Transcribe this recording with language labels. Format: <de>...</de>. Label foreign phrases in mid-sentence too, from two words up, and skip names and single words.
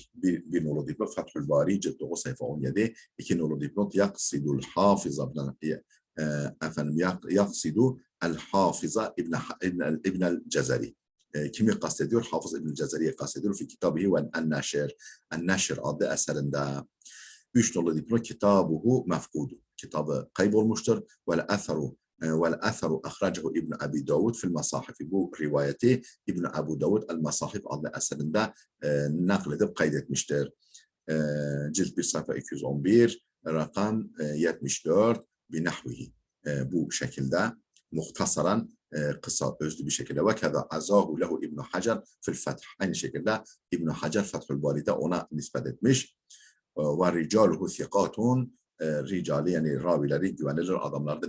<tr>Bir nolu dipnot Fethül Bari cilt 9 sayfa 17. İki nolu dipnot Yaksidul Hafiza efendim Yaksidu El Hafiza İbnel Cezeri. Kimi kastediyor? Hafız İbn Cezeri'yi kastediyor.</tr> <ar>في كتابه</ar> <tr>ve En-Neşr. En-Neşr adlı eserinde. 3 nolu dipnot</tr> <ar>كتابه مفقود.</ar> <tr>Kitabı kaybolmuştur.</tr> <ar>والأثر أخرجه ابن أبي داود في المصاحف</ar> <tr>bu rivayeti İbn Ebu Davud El-Masahif adlı eserinde nakledip kaydetmiştir. Cilt 1 sayfa 211 rakam 74 binahvihi bu şekilde muhtasaran kısa özlü bir şekilde</tr> <ar>وكذا عزاه له ابن حجر في الفتح</ar> <tr>aynı şekilde İbn Hacer Fethül Bari'de ona nispet etmiş</tr> <ar>ورجاله ثقات</ar> <tr>ricali yani ravileri güvenilir adamlardır.</tr>